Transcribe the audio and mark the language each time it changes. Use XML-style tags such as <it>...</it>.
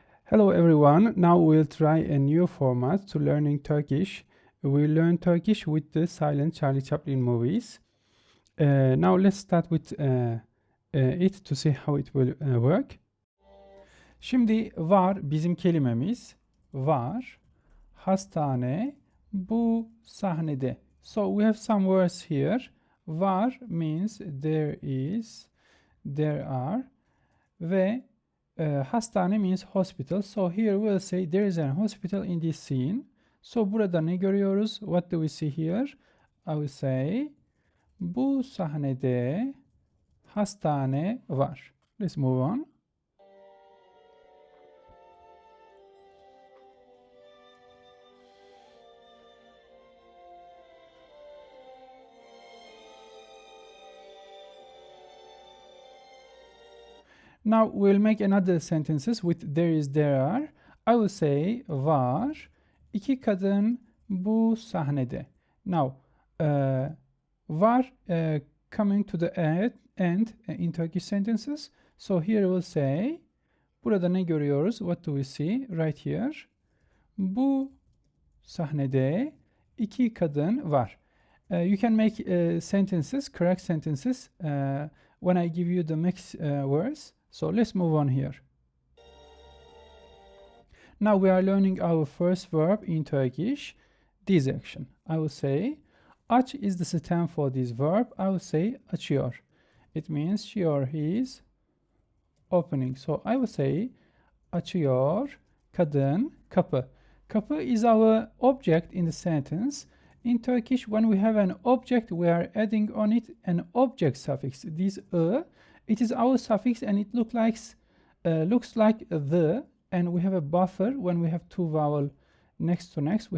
<en>Hello everyone, now we'll try a new format to learning Turkish. We'll learn Turkish with the silent Charlie Chaplin movies. Now let's start with it to see how it will work.</en> <tr>Şimdi var bizim kelimemiz. Var, hastane, bu sahnede.</tr> <en>So we have some words here. Var means there is, there are ve hastane means hospital. So here we'll say there is a hospital in this scene. So</en> <tr>burada ne görüyoruz?</tr> <en>What do we see here? I will say</en> <tr>bu sahnede hastane var.</tr> <en>Let's move on. Now we'll make another sentences with there is, there are. I will say</en> <tr>var iki kadın bu sahnede.</tr> <en>Now var coming to the end in Turkish sentences. So here we'll say</en> <tr>burada ne görüyoruz?</tr> <en>What do we see right here?</en> <tr>Bu sahnede iki kadın var.</tr> <en>You can make sentences, correct sentences when I give you the mixed words. So let's move on here. Now we are learning our first verb in Turkish, this action. I will say, aç is the stem for this verb. I will say açıyor. It means she or he is opening. So I will say,</en> <tr>açıyor, kadın, kapı.</tr> <en>Kapı is our object in the sentence. In Turkish, when we have an object, we are adding on it an object suffix. This it is our suffix and it looks like the, and we have a buffer when we have two vowel next to next.</en>